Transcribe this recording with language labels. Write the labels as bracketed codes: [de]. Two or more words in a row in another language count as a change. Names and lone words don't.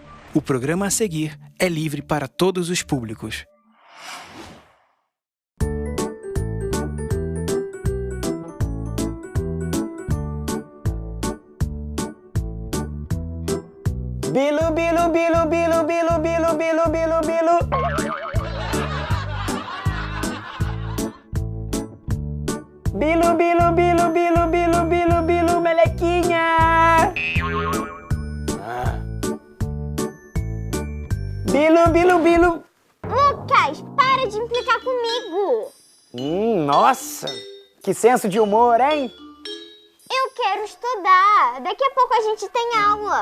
[pt] O programa a seguir é livre para todos os públicos. Bilu, bilu, bilu, bilu, bilu, bilu, bilu, bilu, bilu. Bilu, bilu, bilu, bilu, bilu, bilu, bilu, melequinha. Bilu, bilu, bilu. Lucas, para de implicar comigo. Nossa, que senso de humor, hein? Eu quero estudar. Daqui a pouco a gente tem aula.